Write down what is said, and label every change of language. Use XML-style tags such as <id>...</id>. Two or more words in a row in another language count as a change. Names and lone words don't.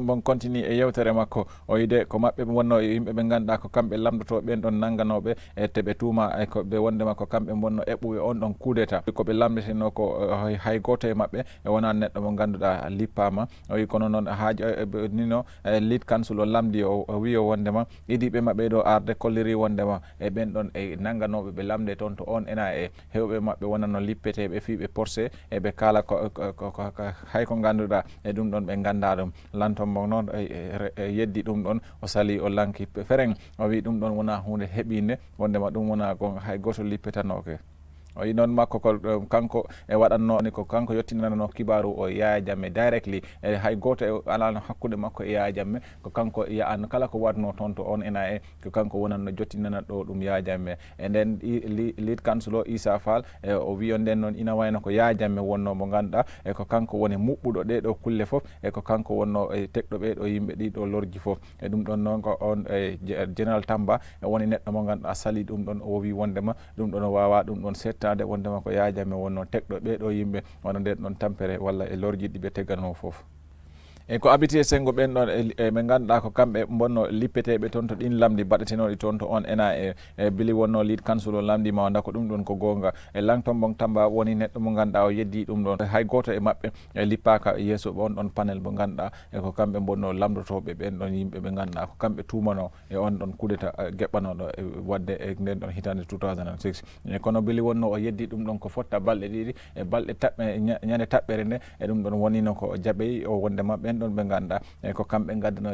<ff>bon continue e yewtere makko o yide ko mabɓe wonno yimɓe ɓe ganduɗa ko kamɓe lamdoto ɓen ɗon nanganoɓe e teɓe tuuma e ko ɓe wondema ko kamɓe bonno eɓɓuɓe on ɗon</ff> <fr>coup d'état</fr> <ff>koɓe lamdeteno ko hay goto e mabɓe e wona neɗɗo mo ganduɗa lippama o wi kono noon ha nino</ff> <en>lead council</en> <ff>o lamdi o wi o wondema idiɓe mabɓe ɗo arde kolliri wondema e ɓen ɗon e nanganoɓe ɓe lamde toon to on NIA hewɓe mabɓe wonano lippeteɓe fi ɓe porcé e ɓe kala hay ko ganduɗa e ɗum ɗon ɓe ganda ɗum lanton mo noon yeddi ɗum ɗon o sali o lanki fereng o wi ɗum ɗon wona hunde heɓinde wondema ɗum wona gon hay goto lippetanoke o yi noon makko ko kanko e waɗanno ni ko kanko yettinanano kibaru o Yaya Jammeh directly e hay goto e alano hakkude makko e Yaya Jammeh ko kanko ya'an kala ko watno toon to on NIA ko kanko wonanno jottinana ɗo ɗum Yaya Jammeh e nden</ff> <en>lead council</en> <ff>o Issa Fall e o wiyo nden noon ina wayno ko Yaya Jammeh wonno mo ganduɗa e ko kanko woni muɓɓuɗo ɗeɗo kulle foof e ko kanko wonno e tekɗo ɓeɗo yimɓe ɗiɗo lorji foof e ɗum ɗon noon ko on General Tamba e woni neɗɗo mo ganduɗa sali ɗum ɗon o wi wondema ɗum ɗon wawa ɗum ɗon setta wondema ko Yaya Jammeh wonno tekɗo ɓeɗo yimɓe wona nden ɗon tampere walla e lorji ɗi ɓe tegano foof e ko Abiti Sengo ɓen ɗon e ɓe ganduɗa ko kamɓe bonno lippeteɓe toon to ɗin lamdi baɗetenoɗi toon to on NIA e bili wonno</ff> <en>lead council</en> <ff>o lamdima o dako ɗum ɗon ko gonga e langton bon tamba woni neɗɗo mo ganduɗa o yeddi ɗum ɗon hay goto e mabɓe e lippaka yeeso on ɗon panel mo ganduɗa e ko kamɓe bonno lamdotoɓe ɓen ɗon yimɓe ɓe ganduɗa ko kamɓe tumano e on ɗon</ff> <fr>coup d'état</fr> <ff>geɓɓanoɗo e wadde e nden ɗon hitande 2006 e kono bili wonno o yeddi ɗum ɗon ko fotta balɗe ɗiɗi e balɗe ñande taɓɓere nde e ɗum ɗon wonino ko jaɓeyi o wondema ɓen ɗon ɓe ganduɗa e ko kamɓe gaddano</ff>